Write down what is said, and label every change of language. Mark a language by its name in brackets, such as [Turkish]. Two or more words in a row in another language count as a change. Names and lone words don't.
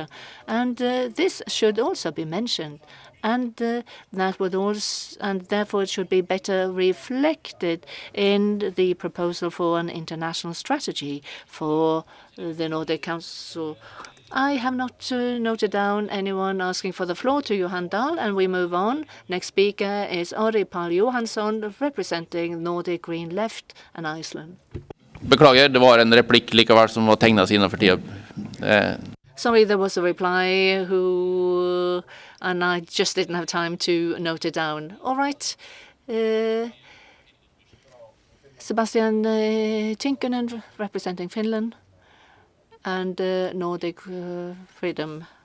[English] And this should also be mentioned. And that would also, and therefore it should be better reflected in the proposal for an international strategy for the Nordic Council. I have not noted down anyone asking for the floor to Johan Dahl, and we move on. Next speaker is Ari Pál Johansson, representing Nordic Green Left and Iceland. [Norwegian] Beklager, det var en replikk likevel som var tegnet seg innenfor tida. [English] Sorry, there was a reply and I just didn't have time to note it down. All right. Sebastian Tinkunen, representing Finland and Nordic Freedom.